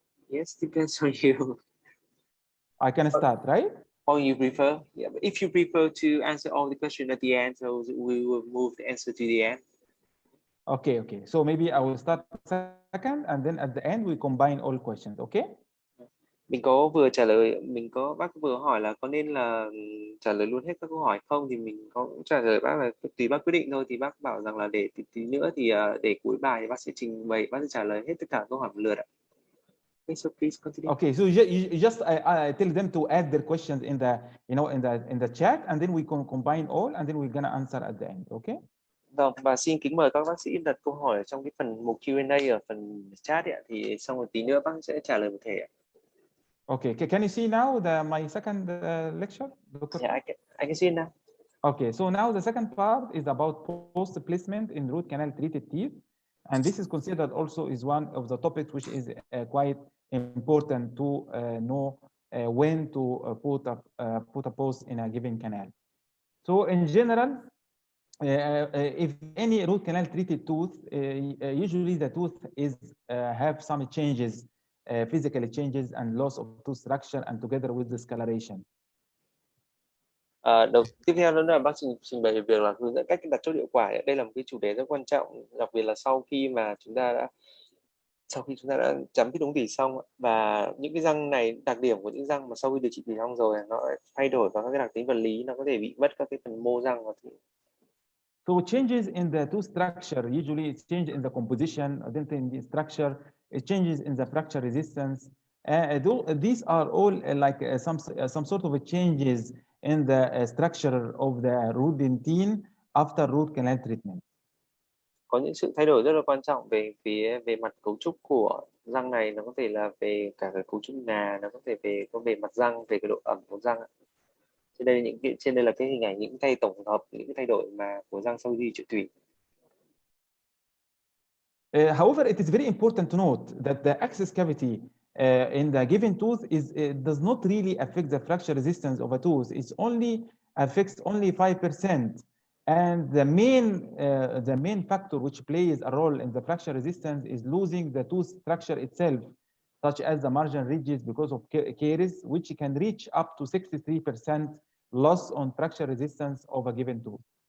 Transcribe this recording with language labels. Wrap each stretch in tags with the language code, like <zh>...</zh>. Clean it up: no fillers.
<en>Yes, depends on you. I can start, right? Or you prefer? Yeah, but if you prefer to answer all the questions at the end, so we will move the answer to the end. Okay. So maybe I will start second, and then at the end we combine all questions. Okay?</en> <vi>Mình có bác vừa hỏi là có nên là trả lời luôn hết các câu hỏi không, thì mình có trả lời bác là tùy bác quyết định thôi. Thì bác bảo rằng là để tí nữa thì để cuối bài thì bác sẽ trình bày, bác sẽ trả lời hết tất cả câu hỏi một lượt ạ.</vi> <en>Okay, so please continue. Okay, so you just I tell them to add their questions in the in the chat, and then we can combine all, and then we're gonna answer at the end. Okay?</en> <vi>Vâng, và xin kính mời các bác sĩ đặt câu hỏi trong cái phần mục Q&A ở phần chat ạ, thì xong một tí nữa bác sẽ trả lời một thể ạ.</vi> <en>Okay, can you see now my second lecture, Dr. Yeah, I can see it now. Okay, so now the second part is about post placement in root canal treated teeth, and this is considered also is one of the topics which is quite important to know when to put a post in a given canal. So in general, if any root canal treated tooth, usually the tooth is have some changes, physical changes and loss of tooth structure, and together with discoloration.</en> <vi>Tiếp theo đó là bác trình bày về việc là hướng dẫn cách đặt chốt hiệu quả. Đây là một cái chủ đề rất quan trọng, đặc biệt là sau khi chúng ta đã chấm phít ống tủy xong, và những cái răng này, đặc điểm của những răng mà sau khi điều trị tủy xong rồi nó thay đổi vào các cái đặc tính vật lý, nó có thể bị mất các cái phần mô răng.</vi> <en>So changes in the tooth structure, usually it's change in the composition, dentin structure, it changes in the fracture resistance. These are all some sort of changes in the structure of the root dentine after root canal treatment.</en> <vi>Có những sự thay đổi rất là quan trọng về mặt cấu trúc của răng này, nó có thể là về cả cái cấu trúc ngà, nó có thể về mặt răng, về cái độ ẩm của răng. Trên đây là cái hình ảnh những tổng hợp những cái thay đổi mà của răng sau khi trị tủy.</vi> <en>However, it is very important to note that the access cavity in the given tooth does not really affect the fracture resistance of a tooth. It only affects only 5%. And the main factor which plays a role in the fracture resistance is losing the tooth structure itself, such as the margin ridges because of caries, which can reach up to 63% loss on fracture resistance of a given tooth.</en>